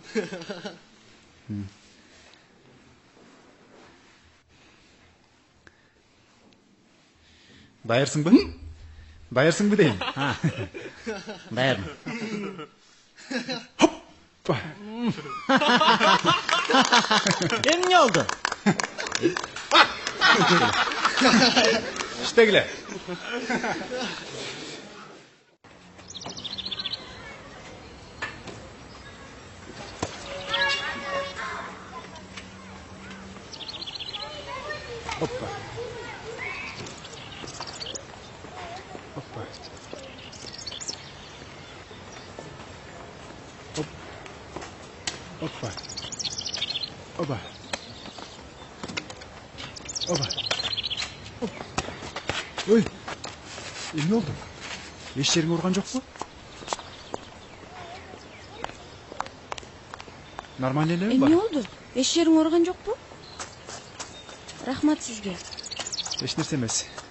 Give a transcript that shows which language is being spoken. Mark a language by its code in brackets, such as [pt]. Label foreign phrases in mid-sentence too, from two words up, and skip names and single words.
[ky] Даярсыңбы? Даярсыңбы дейм. Даярмын. Эмне болду? Иштегиле. Hoppa. Hoppa. Hop. Hoppa. Hoppa. Hoppa. Hop. Ой. Эмне болду? Эч жериң ооруган жокпу? Нормально элеби? Эмне болду? Эч жериң ооруган жокпу? Рахмат сизге. Эч нерсе эмес.